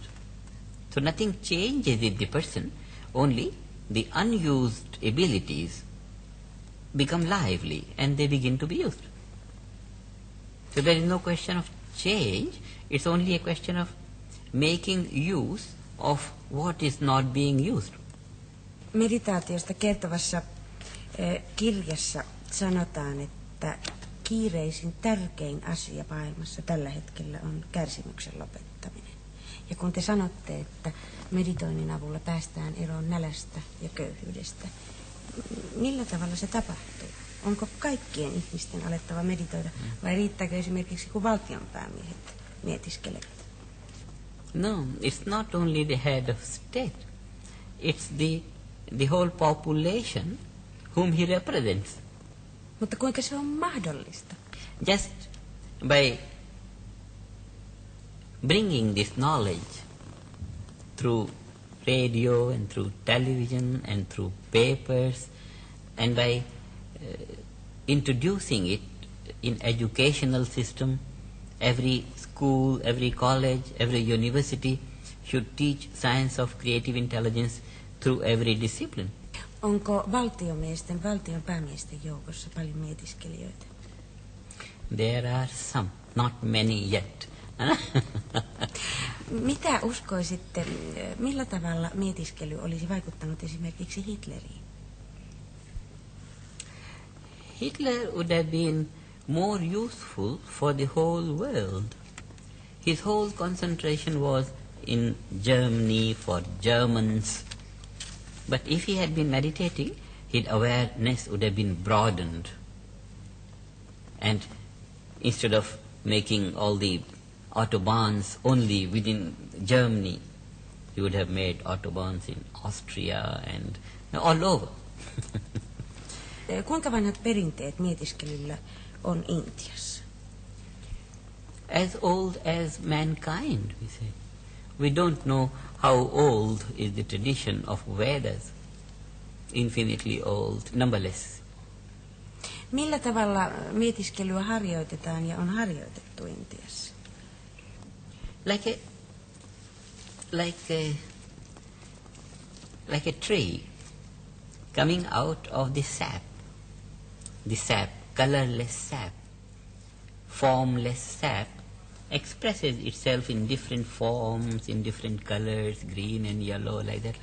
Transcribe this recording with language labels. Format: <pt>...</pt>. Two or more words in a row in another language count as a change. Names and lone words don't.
<en>So nothing changes with the person, only the unused abilities become lively and they begin to be used. So there is no question of change, it's only a question of making use of what is not being used.</en> <fi>Meditaatiosta kertovassa kirjassa sanotaan, että kiireisin tärkein asia maailmassa tällä hetkellä on kärsimyksen lopettaminen. Ja kun te sanotte, että meditoinnin avulla päästään eroon nälästä ja köyhyydestä, millä tavalla se tapahtuu? Onko kaikkien ihmisten alettava meditoida vai riittääkö esimerkiksi kun valtionpäämiehet mietiskelevät?</fi> <en>No, it's not only the head of state, it's the whole population whom he represents.</en> <fi>Mutta kuinka se on mahdollista?</fi> <en>Just by bringing this knowledge through radio and through television and through papers, and by introducing it in educational system, every school, every college, every university should teach science of creative intelligence through every discipline.</en> <fi>Onko valtion päämiesten joukossa paljon mietiskelijöitä?</fi> <en>There are some, not many yet.</en> <fi>Mitä uskoisitte, millä tavalla mietiskely olisi vaikuttanut esimerkiksi Hitleriin?</fi> <en>Hitler would have been more useful for the whole world. His whole concentration was in Germany for Germans. But if he had been meditating, his awareness would have been broadened. And instead of making all the autobahns only within Germany, he would have made autobahns in Austria and all over.</en> <fi>Kuinka vanhat perinteet mietiskelyllä on Intiassa?</fi> <en>As old as mankind, we say. We don't know how old is the tradition of Vedas. Infinitely old, numberless.</en> <fi>Millä tavalla mietiskelyä harjoitetaan ja on harjoitettu Intiassa?</fi> <en>Like a tree coming out of the sap, colorless sap, formless sap, expresses itself in different forms, in different colors, green and yellow, like that.</en>